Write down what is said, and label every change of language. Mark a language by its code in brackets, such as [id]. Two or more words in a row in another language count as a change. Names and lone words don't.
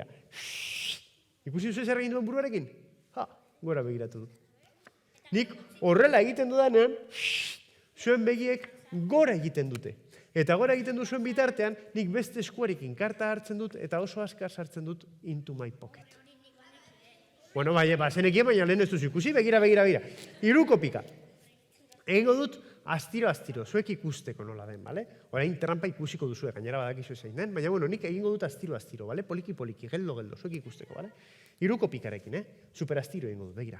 [eu] Ikusi duzu zer egin duen buruarekin? Gora begiratu du. Nik horrela egiten dudanean, zuen begiek gora egiten dute. Eta gora egiten du zuen bitartean, nik beste eskuarekin karta hartzen dut, eta oso askar sartzen dut [en] into my pocket. [eu] Bueno, zenekien, baina lehen ez duzu ikusi, begira. Hiruko pika. Egingo dut, astiro, zuek ikusteko nola den, bale? Orain trampa ikusiko duzue, gainera badakizu zein den, baina bueno, nik egingo dut astiro, bale? Poliki, geldo, zuek ikusteko, bale? Hiruko pikarekin, super astiro egingo dut, begira.